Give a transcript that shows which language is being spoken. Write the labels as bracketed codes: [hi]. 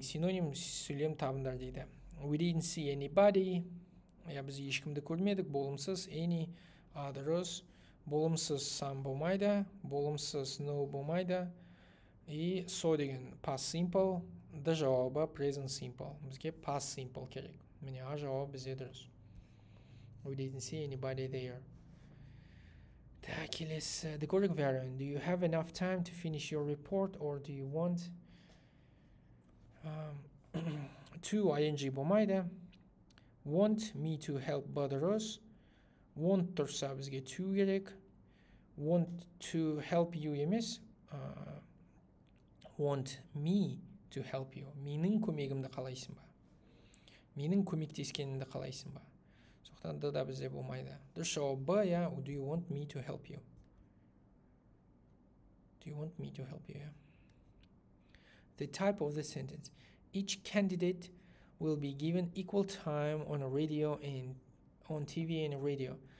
[kk] Синоним сөйлем табындар дейді. [en] We didn't see anybody. [kk] Біз ешкімді көрмедік. Болымсыз any. Дұрыс. Болымсыз some болмайды. Болымсыз no болмайды. И so деген past simple. Да жауабы present simple. Бізге past simple керек. Міне жауабы бізде дұрыс. [en] We didn't see anybody there. [kk] Так, келесі. [en] The correct variant. Do you have enough time to finish your report or do you want to ing [kk] болмайды. [en] Want me to help Badaros. [kk] Want тұрса бізге to керек. [en] Want to help you емес. Want me to help you. [kk] Менің көмегімді қалайсың ба? Менің көмектескенімді қалайсың ба? Соқтан да бізде болмайды. Дұрыс жауабы, [en] do you want me to help you? Do you want me to help you? The type of the sentence. Each candidate will be given equal time on a radio and on TV and radio.